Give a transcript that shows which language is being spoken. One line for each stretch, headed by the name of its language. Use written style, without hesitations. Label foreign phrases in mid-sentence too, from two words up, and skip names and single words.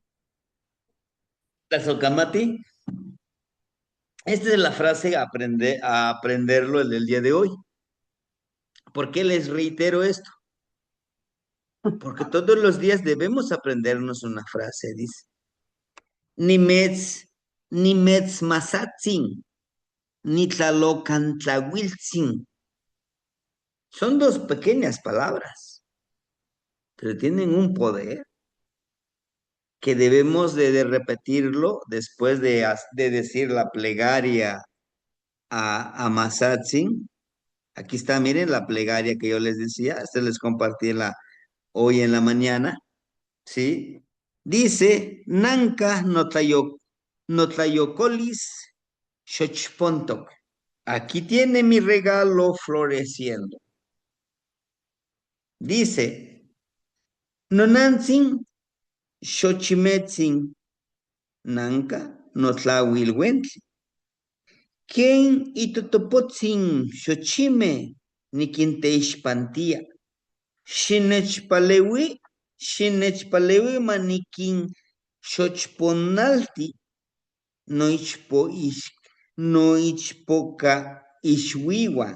Nahuatl languages: la Socamati.
Spanish: Esta es la frase a aprenderlo el del día de hoy. ¿Por qué les reitero esto? Porque todos los días debemos aprendernos una frase, dice.
Nahuatl languages: Nimetz, nimetz masatzin, ni tlalocan tlahuiltzin.
Spanish: Son dos pequeñas palabras, pero tienen un poder que debemos de repetirlo después de decir la plegaria a Masatzin. Aquí está, miren la plegaria que yo les decía, esta les compartí hoy en la mañana, ¿sí?
Nahuatl languages: Dice, Nanka notlayocolis xochpontoc.
Spanish: Aquí tiene mi regalo floreciendo. Dice,
Nahuatl languages: Nonantzin xochimetzin nanka notlauilhuentli. Ken itotopotzin xochime niquinteixpantia. Xinechpaleui, xinechpaleui maniquin xochponalti noichpoca ixuiwan.